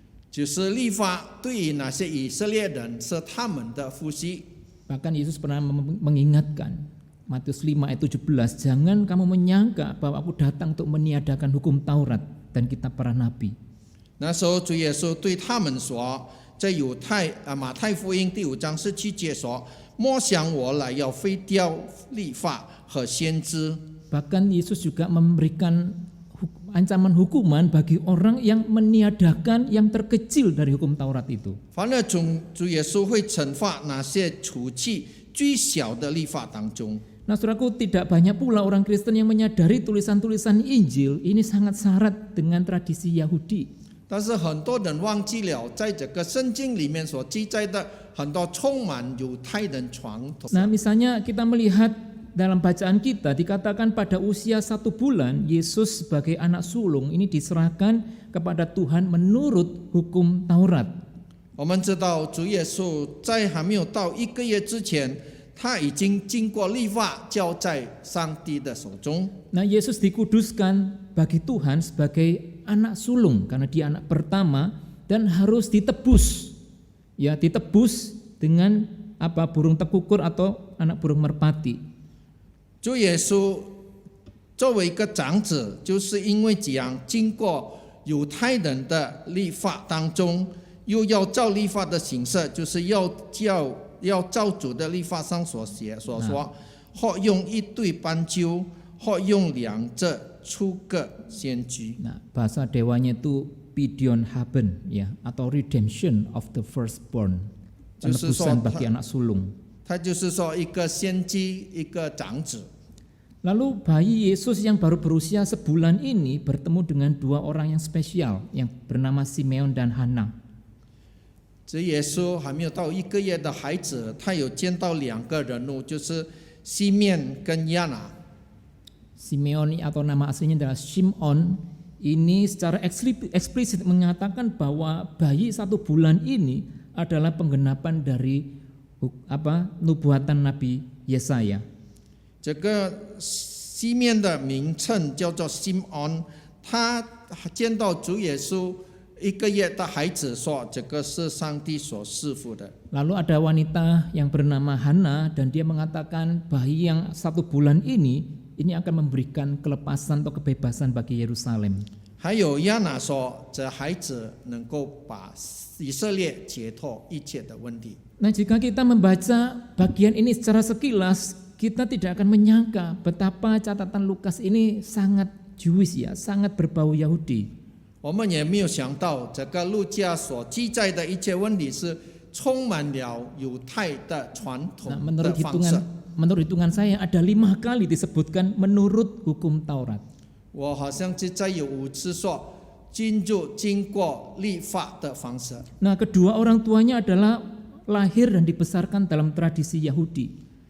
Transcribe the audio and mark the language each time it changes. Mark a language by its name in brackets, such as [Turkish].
[Chinese] 就是律法对于那些以色列人是他们的呼吸。 [Indonesian] Bahkan Yesus pernah mengingatkan, Matius 5 ayat 17, jangan kamu menyangka bahwa aku datang untuk meniadakan hukum Taurat dan kitab para nabi. [Chinese] 那时候主耶稣对他们说，在马太福音第5章17节说，莫想我来要废掉律法和先知。 [Indonesian] Bahkan Yesus juga memberikan ancaman hukuman bagi orang yang meniadakan yang terkecil dari hukum Taurat itu. [Chinese] 反而主耶稣会惩罚那些除去最小的律法当中。 [Indonesian] Nah, saudaraku, tidak banyak pula orang Kristen yang menyadari tulisan-tulisan Injil ini sangat syarat dengan tradisi Yahudi. [Chinese] 但是很多人忘记了，在这个圣经里面所记载的很多充满犹太人传统。 [Indonesian] Nah, misalnya kita melihat dalam bacaan kita dikatakan pada usia 1 bulan Yesus sebagai anak sulung ini diserahkan kepada Tuhan menurut hukum Taurat. [Chinese] 我们知道主耶稣在还没有到1个月之前，他已经经过律法交在上帝的手中。 [Indonesian] Nah, Yesus dikuduskan bagi Tuhan sebagai anak sulung karena dia anak pertama dan harus ditebus. Ya, ditebus dengan burung tekukur atau anak burung merpati. [Chinese] 主耶稣作为一个长子，就是因为这样经过犹太人的律法当中，又要照律法的形式，就是要照主的律法上所说，或用一对斑鸠，或用2只出个先知。 [Indonesian] Nah, bahasa dewanya itu Pidion Haben ya, atau [English] redemption of the firstborn, [Indonesian] penebusan bagi anak sulung. [Chinese] 他就是说一个先知，一个长子。 [Indonesian] Lalu bayi Yesus yang baru berusia sebulan ini bertemu dengan 2 orang yang spesial yang bernama Simeon dan Hana. [Chinese] 这耶稣还没有到1个月的孩子，他有见到2个人物，就是西面跟亚拿。 [Indonesian] Simeon atau nama aslinya adalah Shimon, ini secara eksplisit mengatakan bahwa bayi 1 bulan ini adalah penggenapan dari nubuatan Nabi Yesaya. [Chinese] 这个西面的名称叫做西安，他见到主耶稣1个月的孩子说，这个是上帝所赐福的。 [Indonesian] Lalu ada wanita yang bernama Hana dan dia mengatakan bayi yang 1 bulan ini akan memberikan kelepasan atau kebebasan bagi Yerusalem. [Chinese] 还有亚拿说，这孩子能够把以色列解脱一切的问题。 [Indonesian] Nah, jika kita membaca bagian ini secara sekilas, kita tidak akan menyangka betapa catatan Lukas ini sangat Jewish ya, sangat berbau Yahudi. [Chinese] 我们也没有想到，这个路加所记载的一切问题是充满了犹太的传统 [Indonesian] Nah, [Chinese] 的方式。 [Indonesian] menurut hitungan saya ada 5 kali disebutkan menurut hukum Taurat. [Chinese] 我好像是在有5次说经过律法的方式。 [Indonesian] Nah, kedua orang tuanya adalah lahir dan dibesarkan dalam tradisi Yahudi.